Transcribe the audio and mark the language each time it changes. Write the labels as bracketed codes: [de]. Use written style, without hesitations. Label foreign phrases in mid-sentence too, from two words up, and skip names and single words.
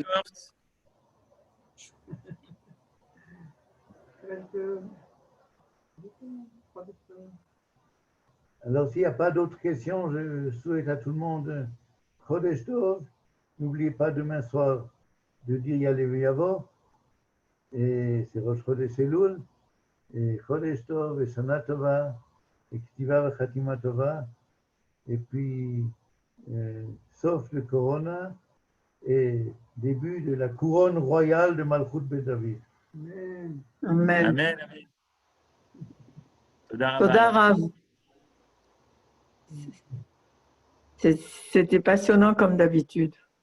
[fr] Alors, s'il n'y a pas d'autres questions, je souhaite à tout le monde [he] חודש טוב. [fr] N'oubliez pas demain soir de dire [he] יעלה ויבוא. [fr] Et c'est [he] ראש חודש אלול. [fr] Et [he] חודש טוב, [fr] et [he] שנה טובה, [fr] et [he] כתיבה וחתימה טובה. [fr] Et puis, sauf le Corona, et début de la couronne royale de [he] מלכות בית דוד. [fr] Amen. Amen. Amen. [he] תודה רבה. [fr] C'était passionnant comme d'habitude.